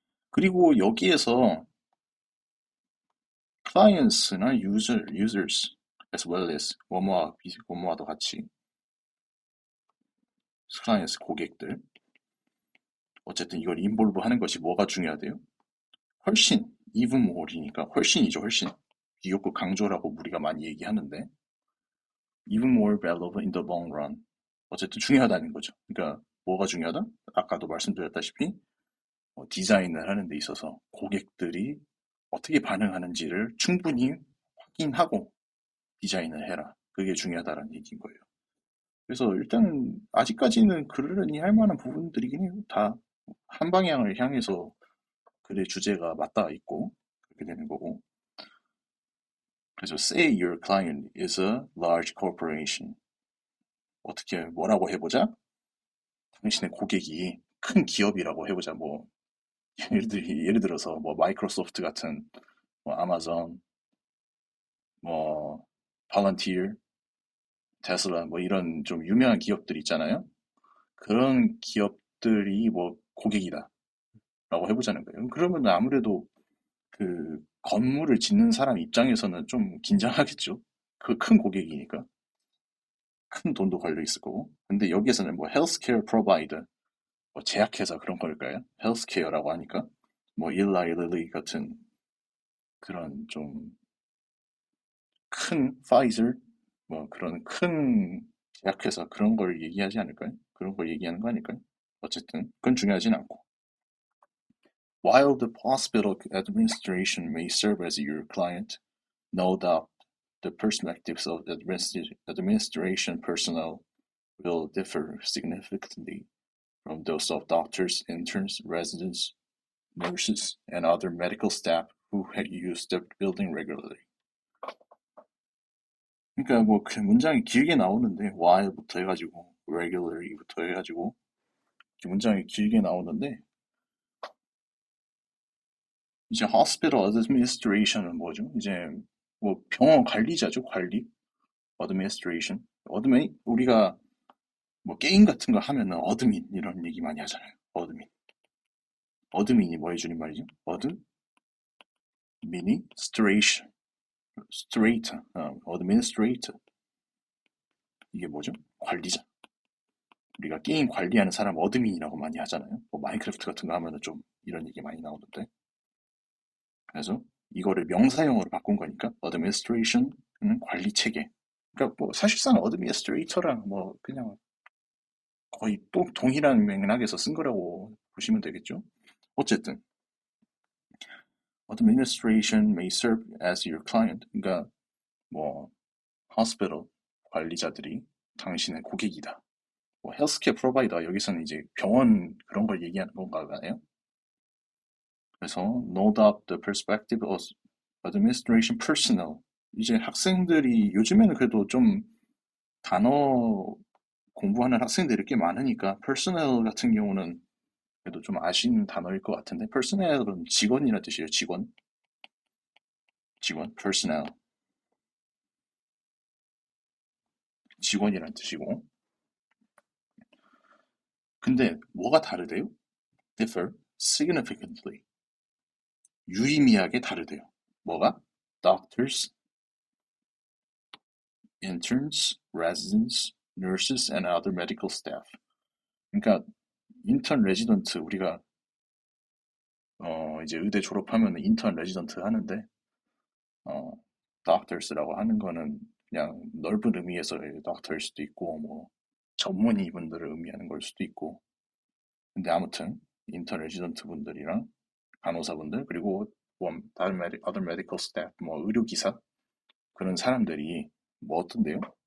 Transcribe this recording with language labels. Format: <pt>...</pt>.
<ko>그리고 여기에서 clients나</ko> <en>users as well as</en> <ko>뭐뭐와도 같이 clients 고객들 어쨌든 이걸 인볼브 하는 것이 뭐가 중요하대요? 훨씬</ko> <en>even more</en> <ko>이니까 훨씬이죠, 훨씬. 비교급 강조라고 우리가 많이 얘기하는데</ko> <en>even more valuable in the long run.</en> <ko>어쨌든 중요하다는 거죠. 그러니까 뭐가 중요하다? 아까도 말씀드렸다시피 디자인을 하는 데 있어서 고객들이 어떻게 반응하는지를 충분히 확인하고 디자인을 해라. 그게 중요하다는 얘기인 거예요. 그래서 일단은 아직까지는 그러려니 할 만한 부분들이긴 해요. 다 한 방향을 향해서 글의 주제가 맞닿아 있고 그렇게 되는 거고.</ko> <en>그래서 say your client is a large corporation.</en> <ko>어떻게 뭐라고 해보자? 당신의 고객이 큰 기업이라고 해보자. 뭐 예를 들어서 뭐 마이크로소프트 같은 뭐 아마존, 뭐 팔런티어, 테슬라 뭐 이런 좀 유명한 기업들 있잖아요. 그런 기업들이 뭐 고객이다라고 해보자는 거예요. 그러면 아무래도 그 건물을 짓는 사람 입장에서는 좀 긴장하겠죠. 그 큰 고객이니까 큰 돈도 걸려 있을 거고. 근데 여기에서는 뭐 헬스케어 프로바이더, 뭐 제약회사 그런 걸까요? 헬스케어라고 하니까 뭐 일라이 릴리 같은 그런 좀 큰 파이저 뭐 그런 큰 제약회사 그런 걸 얘기하지 않을까요? 그런 걸 얘기하는 거 아닐까요? 어쨌든 그건 중요하진 않고.</ko> <en>While the hospital administration may serve as your client, no doubt the perspectives of the administration personnel will differ significantly from those of doctors, interns, residents, nurses, and other medical staff who use the building regularly.</en> <ko>그러니까 뭐 그 문장이 길게 나오는데 while부터 해가지고 regularly부터 해가지고 이렇게 문장이 길게 나오는데 이제 hospital administration은 뭐죠? 이제 뭐 병원 관리자죠, 관리.</ko> <en>administration.</en> <ko>우리가 뭐 게임 같은 거 하면은 어드민 이런 얘기 많이 하잖아요. 어드민. 어드민이 뭐 해주는 말이죠?</ko> <en>administration.</en> <ko>스트레이터, 어드미니스트레이터. 이게 뭐죠? 관리자. 우리가 게임 관리하는 사람 어드민이라고 많이 하잖아요. 뭐 마인크래프트 같은 거 하면은 좀 이런 얘기 많이 나오는데. 그래서 이거를 명사형으로 바꾼 거니까 administration은 관리 체계. 그러니까 뭐 사실상 어드미니스트레이터랑 뭐 그냥 거의 또 동일한 맥락에서 쓴 거라고 보시면 되겠죠.</ko> <en>어쨌든 administration may serve as your client.</en> <ko>그러니까 뭐 hospital 관리자들이 당신의 고객이다. 뭐 헬스케어 프로바이더 여기서는 이제 병원 그런 걸 얘기하는 건가 봐요.</ko> <en>그래서 no doubt the perspective of administration personnel.</en> <ko>이제 학생들이 요즘에는 그래도 좀 단어 공부하는 학생들이 꽤 많으니까 personnel 같은 경우는 그래도 좀 아시는 단어일 것 같은데 personnel은 직원이라는 뜻이에요. 직원, personnel. 직원이라는 뜻이고. 근데 뭐가 다르대요?</ko> <en>differ significantly.</en> <ko>유의미하게 다르대요. 뭐가?</ko> <en>doctors, interns, residents, nurses, and other medical staff.</en> <ko>그러니까 인턴 레지던트 우리가 이제 의대 졸업하면 인턴 레지던트 하는데 어, doctors라고 하는 거는 그냥 넓은 의미에서의 doctor일 수도 있고, 뭐, 전문의 분들을 의미하는 걸 수도 있고, 근데 아무튼, 인턴 레지던트 분들이랑 간호사분들, 그리고 뭐, 다른</ko> <en>other medical staff,</en> <ko>뭐, 의료기사, 그런 사람들이 뭐 어떤데요?</ko>